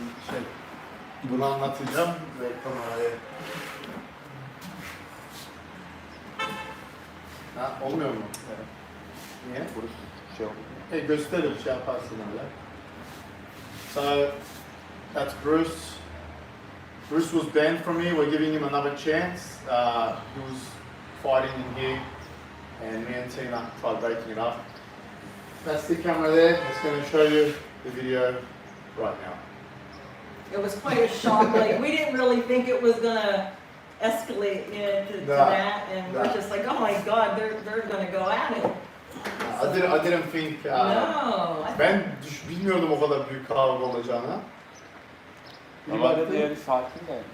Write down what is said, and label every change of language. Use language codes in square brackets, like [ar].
[tr] Şey, bunu anlatacağım ve kameraya. Ha, olmuyor mu? Evet. yine. Burası şey oldu. Gösterir şey yaparsın öyle. [en] So that's Bruce. Bruce was banned from here. We're giving him another chance. He was fighting in here, and me and Tina tried breaking it up. That's the camera there. It's going to show you the video right now. It was quite a shock. Like, we didn't really think it was gonna escalate to that, and we're just like, oh my God, they're gonna go at it. I didn't think. No. [tr] Ben bilmiyordum o kadar büyük kavga olacağını. Normalde diğeri sakin de.